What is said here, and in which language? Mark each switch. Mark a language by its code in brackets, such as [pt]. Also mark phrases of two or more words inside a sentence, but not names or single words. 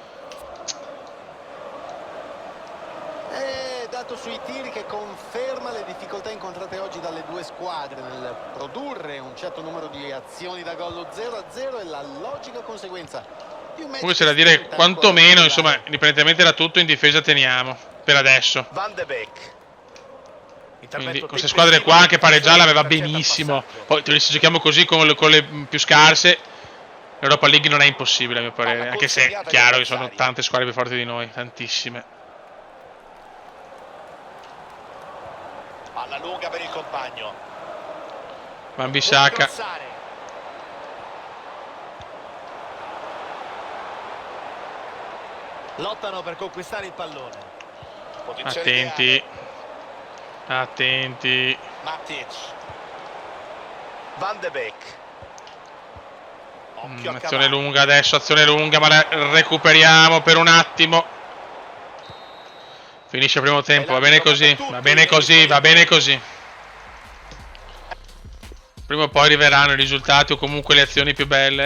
[it] Dato sui tiri che conferma le difficoltà incontrate oggi dalle due squadre nel produrre un certo numero di azioni da gol. Lo 0-0 è la logica conseguenza di un match. Comunque c'è da dire quantomeno, insomma, indipendentemente da tutto, in difesa teniamo per adesso. Van de Beek. Quindi queste squadre qua anche pareggiare l'aveva benissimo. Poi se giochiamo così con le più scarse, l'Europa League non è impossibile a mio parere, anche se è chiaro che sono tante squadre più forti di noi, tantissime. Palla lunga per il compagno. Wan-Bissaka. Lottano per conquistare il pallone. Attenti. Attenti. Matic. Van de Beek. Azione lunga adesso, azione lunga, ma la recuperiamo per un attimo. Finisce il primo tempo, va bene così, va bene così, va bene così. Prima o poi arriveranno i risultati o comunque le azioni più belle.